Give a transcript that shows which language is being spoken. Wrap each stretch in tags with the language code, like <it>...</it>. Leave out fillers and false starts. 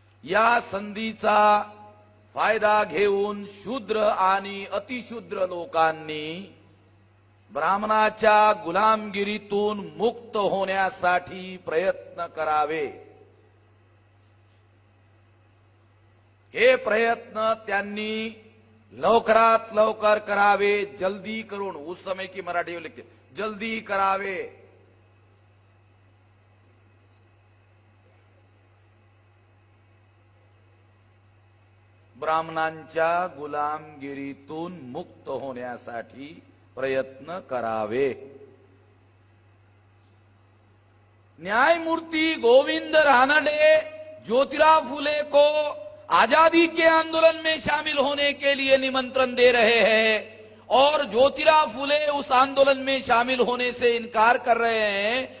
<mr>या संधीचा फायदा घेऊन शूद्र आणि अतिशूद्र लोकांनी ब्राह्मणाच्या गुलामगिरीतून मुक्त होण्यासाठी प्रयत्न करावे। हे प्रयत्न त्यांनी लवकरात लवकर करावे,</mr> <hi>जल्दी</hi> <mr>करून।</mr> <hi>उस समय की मराठी में लिखते,</hi> <mr>जल्दी करावे। ब्राह्मणांच्या गुलामगिरीतून मुक्त होण्यासाठी प्रयत्न करावे।</mr> <hi>न्यायमूर्ति गोविंद रानडे ज्योतिराव फुले को आजादी के आंदोलन में शामिल होने के लिए निमंत्रण दे रहे हैं, और ज्योतिराव फुले उस आंदोलन में शामिल होने से इनकार कर रहे हैं।</hi>